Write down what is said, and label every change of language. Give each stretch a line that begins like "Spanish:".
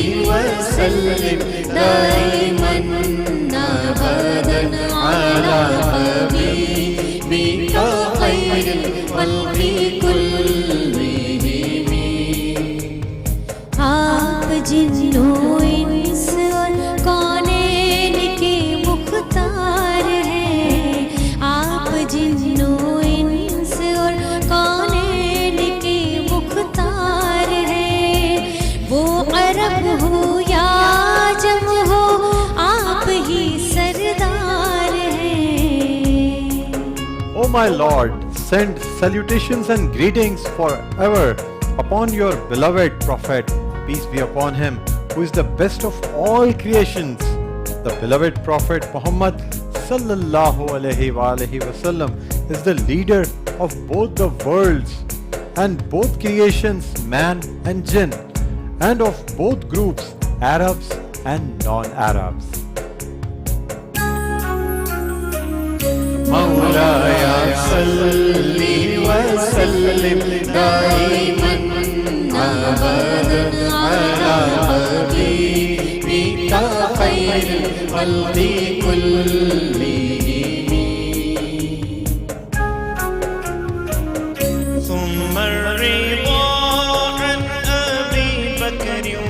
Arabic: وسلم دائما أبدا على حبيبك خير الخلق كلهم۔
Urdu: آپ جن و انس اور کونین کے مختار ہیں، آپ جن و انس اور کونین کے مختار ہیں، وہ عرب ہو یا عجم ہو آپ ہی سردار ہیں۔
English: O my Lord, send salutations and greetings forever upon your beloved Prophet, peace be upon him, who is the best of all creations. The beloved Prophet Muhammad sallallahu alaihi wasallam is the leader of both the worlds and both creations, man and jinn, and of both groups, Arabs and non-Arabs.
Arabic: مولاي صل وسلم دائما أبدا على حبيبك خير الخلق كلهم۔ ثم الرضا عن أبي بكر